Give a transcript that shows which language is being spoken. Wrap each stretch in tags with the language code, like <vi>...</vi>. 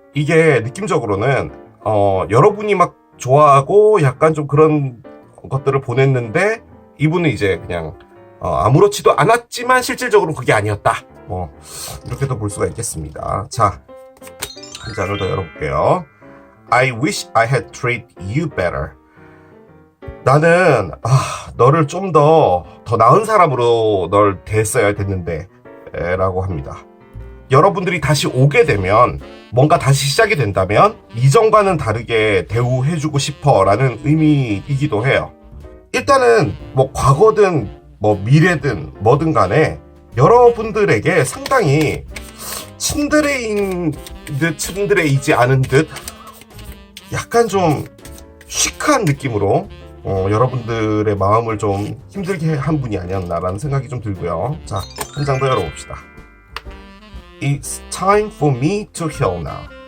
<ko>이게 느낌적으로는 여러분이 막 좋아하고 약간 좀 그런 것들을 보냈는데, 이분은 이제 그냥 아무렇지도 않았지만 실질적으로는 그게 아니었다. 이렇게도 볼 수가 있겠습니다. 자, 한 장을 더 열어볼게요.</ko> <en>I wish I had treated you better.</en> <ko>나는 너를 좀 더 나은 사람으로 널 대했어야 됐는데 라고 합니다. 여러분들이 다시 오게 되면, 뭔가 다시 시작이 된다면 이전과는 다르게 대우해주고 싶어 라는 의미이기도 해요. 일단은 과거든 미래든 뭐든 간에 여러분들에게 상당히 츤드레인 듯 츤드레이지 않은 듯 약간 좀 시크한 느낌으로 여러분들의 마음을 좀 힘들게 한 분이 아니었나라는 생각이 좀 들고요. 자, 한 장 더 열어봅시다.</ko> <en>It's time for me to heal now.</en>